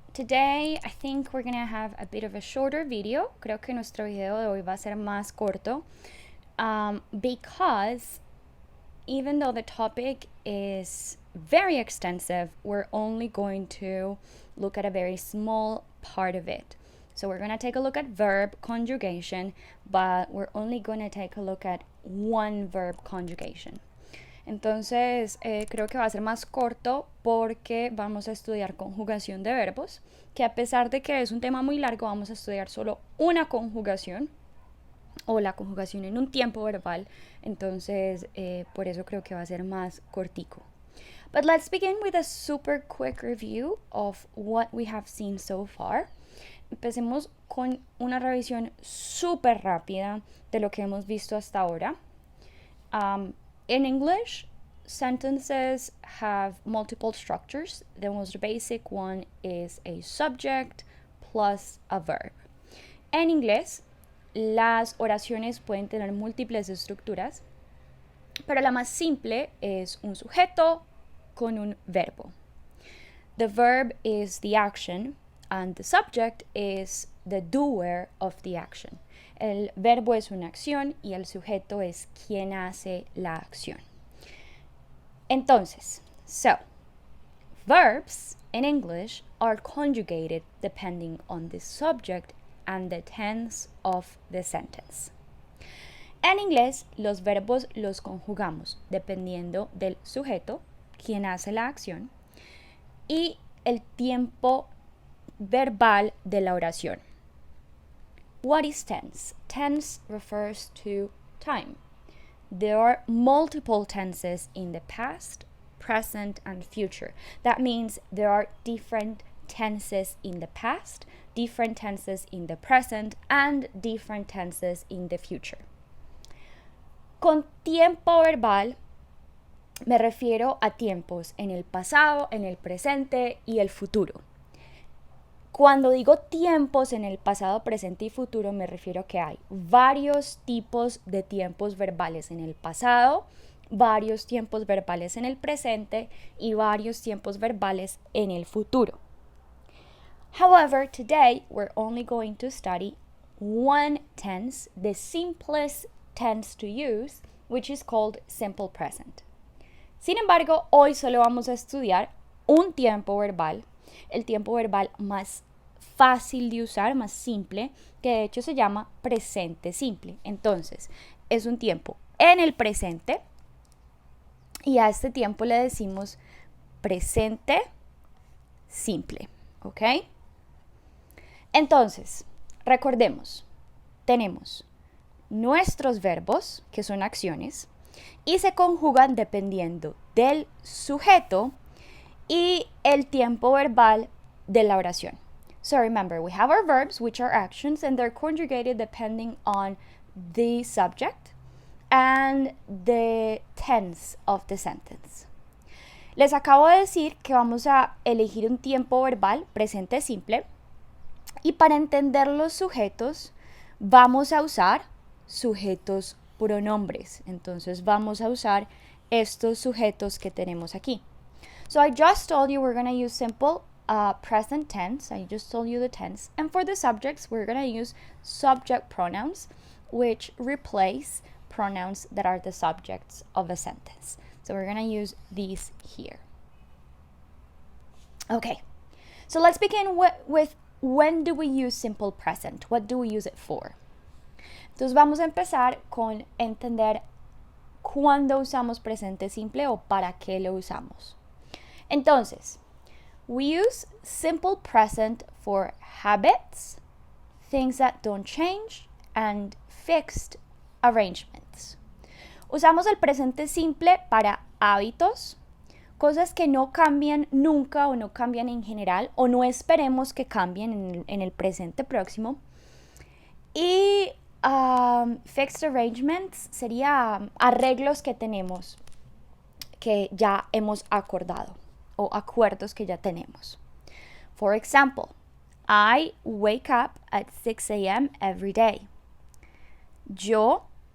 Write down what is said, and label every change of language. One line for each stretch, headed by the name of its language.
English: Today, I think we're gonna have a bit of a shorter video.
Spanish: Creo que nuestro video de hoy va a ser más corto.
English: Because even though the topic is very extensive, we're only going to look at a very small part of it. So we're going to take a look at verb conjugation, but we're only going to take a look at one verb conjugation.
Spanish: Entonces, creo que va a ser más corto porque vamos a estudiar conjugación de verbos, que a pesar de que es un tema muy largo, vamos a estudiar solo una conjugación o la conjugación en un tiempo verbal. Entonces, por eso creo que va a ser más cortico.
English: But let's begin with a super quick review of what we have seen so far.
Spanish: Empecemos con una revisión súper rápida de lo que hemos visto hasta ahora.
English: In English, sentences have multiple structures. The most basic one is a subject plus a verb.
Spanish: En inglés, las oraciones pueden tener múltiples estructuras, pero la más simple es un sujeto con un verbo.
English: The verb is the action and the subject is the doer of the action.
Spanish: El verbo es una acción y el sujeto es quien hace la acción. Entonces,
English: verbs in English are conjugated depending on the subject and the tense of the sentence.
Spanish: En inglés, los verbos los conjugamos dependiendo del sujeto, quien hace la acción, y el tiempo verbal de la oración.
English: What is tense? Tense refers to time. There are multiple tenses in the past, present, and future. That means there are different tenses in the past, different tenses in the present, and different tenses in the future.
Spanish: Con tiempo verbal me refiero a tiempos en el pasado, en el presente y el futuro. Cuando digo tiempos en el pasado, presente y futuro, me refiero a que hay varios tipos de tiempos verbales en el pasado, varios tiempos verbales en el presente y varios tiempos verbales en el futuro.
English: However, today we're only going to study one tense, the simplest tense to use, which is called simple present.
Spanish: Sin embargo, hoy solo vamos a estudiar un tiempo verbal, el tiempo verbal más fácil de usar, más simple, que de hecho se llama presente simple. Entonces, es un tiempo en el presente y a este tiempo le decimos presente simple, ¿ok? Entonces, recordemos, tenemos nuestros verbos, que son acciones, y se conjugan dependiendo del sujeto y el tiempo verbal de la oración.
English: So remember, we have our verbs, which are actions, and they're conjugated depending on the subject and the tense of the sentence.
Spanish: Les acabo de decir que vamos a elegir un tiempo verbal, presente simple, y para entender los sujetos vamos a usar sujetos pronombres. Entonces vamos a usar estos sujetos que tenemos aquí.
English: So I just told you we're going to use simple present tense. I just told you the tense. And for the subjects, we're going to use subject pronouns, which replace pronouns that are the subjects of a sentence. So we're going to use these here. Okay, so let's begin with when do we use simple present? What do we use it for?
Spanish: Entonces vamos a empezar con entender cuándo usamos presente simple o para qué lo usamos. Entonces,
English: we use simple present for habits, things that don't change, and fixed arrangements.
Spanish: Usamos el presente simple para hábitos, cosas que no cambian nunca o no cambian en general o no esperemos que cambien en el presente próximo. Y
English: fixed arrangements
Spanish: sería arreglos que tenemos que ya hemos acordado o acuerdos que ya tenemos.
English: For example, I wake up at 6 a.m. every day.
Spanish: Yo